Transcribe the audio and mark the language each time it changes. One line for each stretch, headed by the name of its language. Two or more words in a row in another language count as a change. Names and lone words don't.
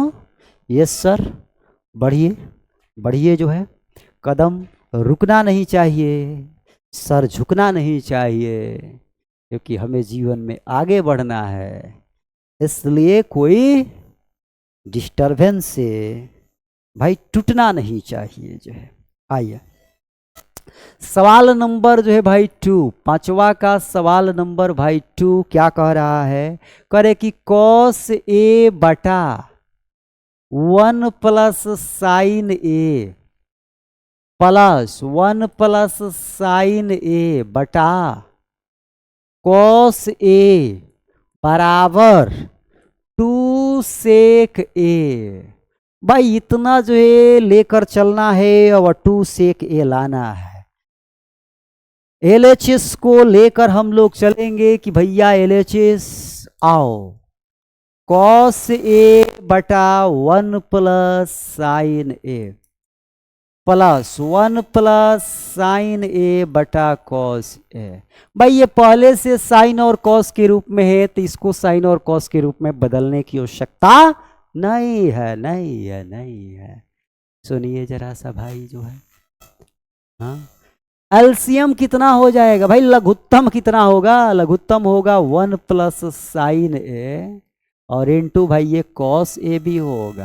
English: Yes sir,
Hindi: बढ़िए बढ़िए, जो है कदम रुकना नहीं चाहिए, सर झुकना नहीं चाहिए, क्योंकि हमें जीवन में आगे बढ़ना है, इसलिए कोई डिस्टरबेंस से भाई टूटना नहीं चाहिए जो है। आइए सवाल नंबर जो है भाई 2, पांचवा का सवाल नंबर भाई 2 क्या कह रहा है, करे कि cos A बटा 1 + sin A प्लस 1 + sin A बटा cos A बराबर 2 sec A। भाई इतना जो है लेकर चलना है और 2 sec A लाना है। LHS को लेकर हम लोग चलेंगे कि भैया LHS आओ, cos A बटा 1 + sin A प्लस 1 + sin A बटा cos A। भाई ये पहले से साइन और कॉस के रूप में है, तो इसको साइन और कॉस के रूप में बदलने की आवश्यकता नहीं है, नहीं है, नहीं है। सुनिए जरा सा भाई जो है, हाँ एलसीएम कितना हो जाएगा भाई, लघुत्तम कितना होगा, लघुत्तम होगा 1 + sin A और इनटू भाई ये cos A भी होगा।